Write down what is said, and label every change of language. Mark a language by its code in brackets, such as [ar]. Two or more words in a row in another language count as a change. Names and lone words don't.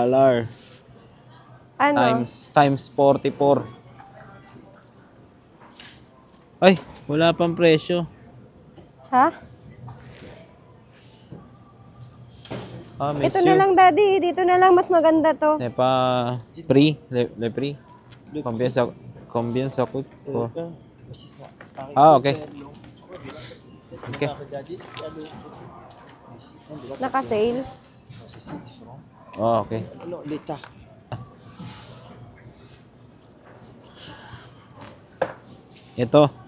[tl] Ano? Times 44. Ay, wala pang presyo. Ha? [en] Miss [tl] Ito [en] you. [tl] na lang, Daddy. Dito na lang. Mas maganda to. [fr] Ne pas prix, le prix. Combien ça coûte? [tl] Oh. Ah, ok. Ok. Naka-sale. Oh, ok. Ito.